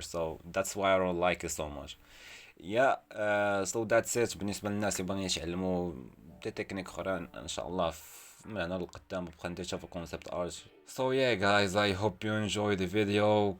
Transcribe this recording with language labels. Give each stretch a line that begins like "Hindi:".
English: so that's why I don't like it so much. yeah so that's it
Arabic: بالنسبه للناس اللي باغيين يتعلموا دي تكنيك اخرى ان شاء الله من هنا للقدام بقى نديرها في كونسيبت ارت.
English: so yeah guys I hope you enjoy the video.